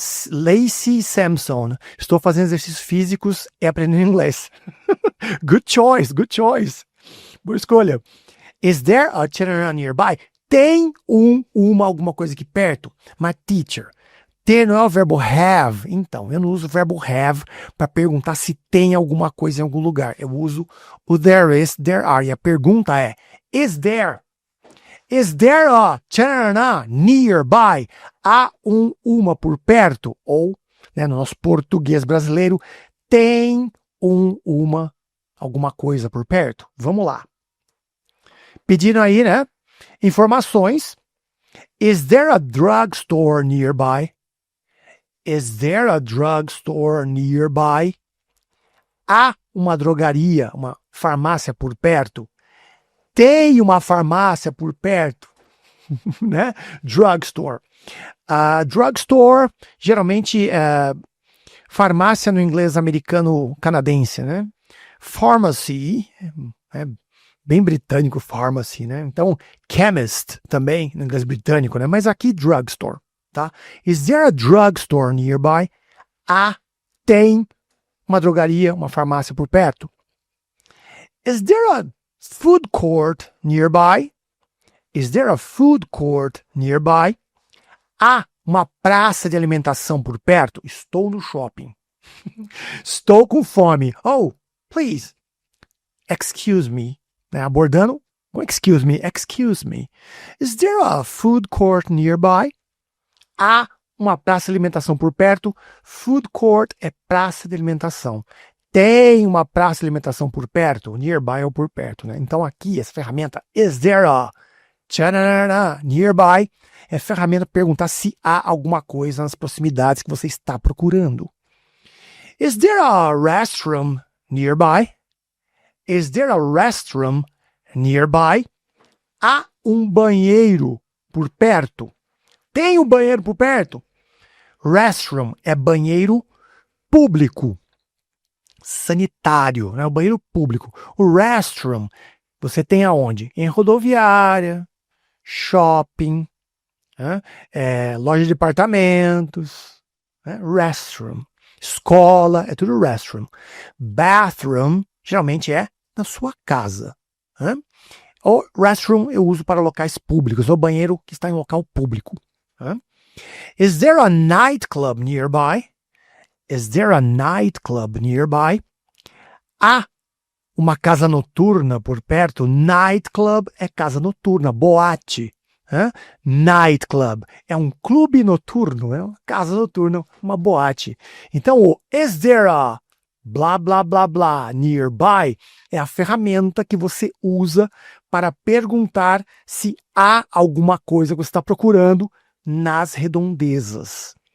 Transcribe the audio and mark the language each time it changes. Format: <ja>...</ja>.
<pt>Lacey Sampson. Estou fazendo exercícios físicos e aprendendo inglês.</pt> <en>Good choice, good choice.</en> <pt>Boa escolha.</pt> <en>Is there a chair nearby?</en> <pt>Tem alguma coisa aqui perto? Mas teacher, ter não é o verbo have. Então, eu não uso o verbo have para perguntar se tem alguma coisa em algum lugar. Eu uso o there is, there are. E a pergunta é,</pt> <en>is there a nearby?</en> <pt>Há uma por perto? Ou, né, no nosso português brasileiro, tem alguma coisa por perto? Vamos lá. Pediram aí, né? Informações.</pt> <en>Is there a drugstore nearby? Is there a drugstore nearby?</en> <pt>Há uma drogaria, uma farmácia por perto? Tem uma farmácia por perto? Né? Drugstore. Drugstore, geralmente, farmácia no inglês americano-canadense, né? Pharmacy, bem britânico, pharmacy, né? Então, chemist também, no inglês britânico, né? Mas aqui, drugstore, tá?</pt> <en>Is there a drugstore nearby?</en> <pt>Tem uma drogaria, uma farmácia por perto?</pt> <en>Is there a food court nearby? Is there a food court nearby?</en> <pt>Há uma praça de alimentação por perto? Estou no shopping. Estou com fome.</pt> <en>Oh, please. excuse me, né?</en> <pt>Abordando com</pt> <en>excuse me. Is there a food court nearby?</en> <pt>Há uma praça de alimentação por perto. Food court é praça de alimentação. Tem uma praça de alimentação por perto? Nearby ou por perto, né? Então aqui, essa ferramenta,</pt> <en>is there a nearby,</en> <pt>é ferramenta para perguntar se há alguma coisa nas proximidades que você está procurando.</pt> <en>Is there a restroom nearby? Is there a restroom nearby?</en> <pt>Há um banheiro por perto? Tem um banheiro por perto? Restroom é banheiro público, sanitário, né? O banheiro público. O restroom você tem aonde? Em rodoviária, shopping, né? Loja de departamentos, né? Restroom. Escola, é tudo restroom. Bathroom, geralmente é na sua casa. Né? O restroom eu uso para locais públicos, ou banheiro que está em local público. Né?</pt> <en>Is there a nightclub nearby? Is there a nightclub nearby?</en> <pt>Há uma casa noturna por perto? Nightclub é casa noturna, boate. Nightclub é um clube noturno, é uma casa noturna, uma boate. Então, o</pt> <en>is there a blá blá blá blá nearby</en> <pt>é a ferramenta que você usa para perguntar se há alguma coisa que você está procurando nas redondezas.</pt>